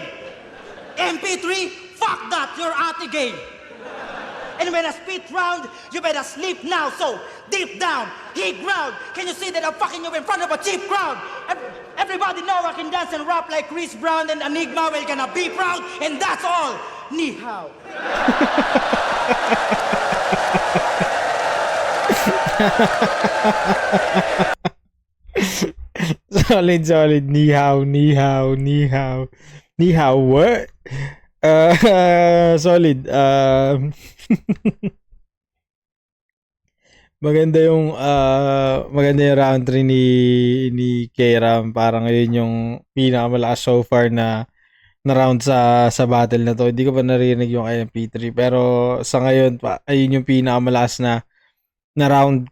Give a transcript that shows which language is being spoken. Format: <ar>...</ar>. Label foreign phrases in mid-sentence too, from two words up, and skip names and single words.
<en>MP3, fuck that, you're ate gay. And when I spit round, you better sleep now. So, deep down, hit ground. Can you see that I'm fucking you in front of a cheap crowd? Everybody know I can dance and rap like Chris Brown and Enigma. We're gonna be proud, and that's all.</en> <zh>Ni hao. Solid. Ni hao. Ni hao,</zh> <en>what? Solid.</en> <tl>Maganda yung round 3 ni Kram. Parang yun yung pinakamalakas</tl> <en>so far</en> <tl>na round sa battle na to. Hindi ko pa narinig yung MP3, pero sa ngayon pa ayun yung pinakamalakas na round.</tl>